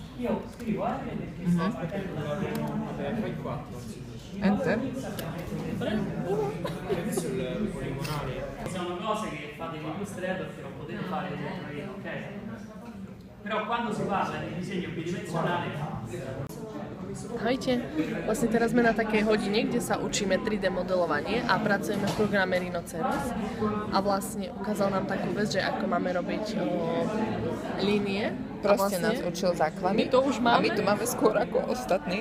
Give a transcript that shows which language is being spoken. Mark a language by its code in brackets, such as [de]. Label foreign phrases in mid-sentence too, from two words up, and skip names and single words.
[it] Enter. Sono cose che fate in Illustrator che non potete fare in Illustrator, ok? Però quando si parla di disegno bidimensionale. [sk] Ahojte, vlastne teraz sme na takej hodine, kde sa učíme 3D modelovanie a pracujeme v programe Rhinoceros a vlastne ukázal nám takú vec, že ako máme robiť línie. Proste vlastne nás učil základy. my to už máme. A my to máme skôr ako ostatní.